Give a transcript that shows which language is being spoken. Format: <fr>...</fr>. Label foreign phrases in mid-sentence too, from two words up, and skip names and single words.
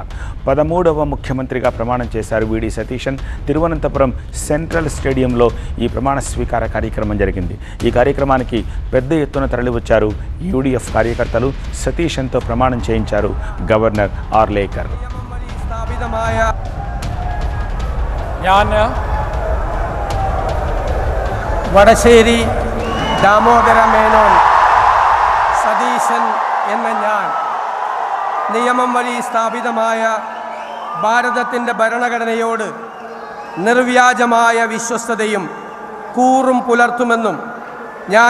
<te>13వ ముఖ్యమంత్రిగా ప్రమాణం చేశారు వీడి సతీశన్. తిరువనంతపురం సెంట్రల్ స్టేడియంలో ఈ ప్రమాణ స్వీకార కార్యక్రమం జరిగింది. ఈ కార్యక్రమానికి పెద్ద ఎత్తున తరలివచ్చారు యూడీఎఫ్ కార్యకర్తలు. సతీశన్తో ప్రమాణం చేయించారు గవర్నర్ ఆర్లేకర్.</te> <ml>ഞാൻ വടശ്ശേരി ദാമോദര മേനോൻ സതീശൻ എന്ന ഞാൻ നിയമം വഴി സ്ഥാപിതമായ ഭാരതത്തിൻ്റെ ഭരണഘടനയോട് നിർവ്യാജമായ വിശ്വസ്തതയും കൂറും പുലർത്തുമെന്നും ഞാൻ</ml>